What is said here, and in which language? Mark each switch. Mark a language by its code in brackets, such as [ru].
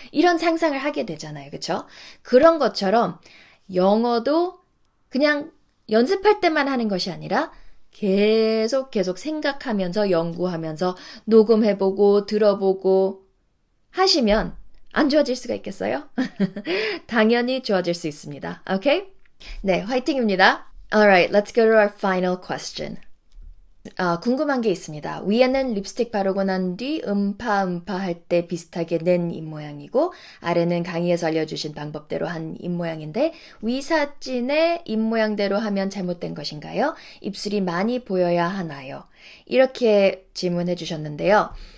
[ko] 이런 상상을 하게 되잖아요. 그쵸? 그런 것처럼 영어도 그냥 연습할 때만 하는 것이 아니라 계속 생각하면서 연구하면서 녹음해보고 들어보고 하시면 안 좋아질 수가 있겠어요? 당연히 좋아질 수 있습니다. 오케이? 네, 화이팅입니다. [en] Alright, let's go to our final question. [ko] 궁금한 게 있습니다. 위에는 립스틱 바르고 난 뒤 음파 할 때 비슷하게 낸 입모양이고 아래는 강의에서 알려주신 방법대로 한 입모양인데 위 사진의 입모양대로 하면 잘못된 것인가요? 입술이 많이 보여야 하나요? 이렇게 질문해 주셨는데요.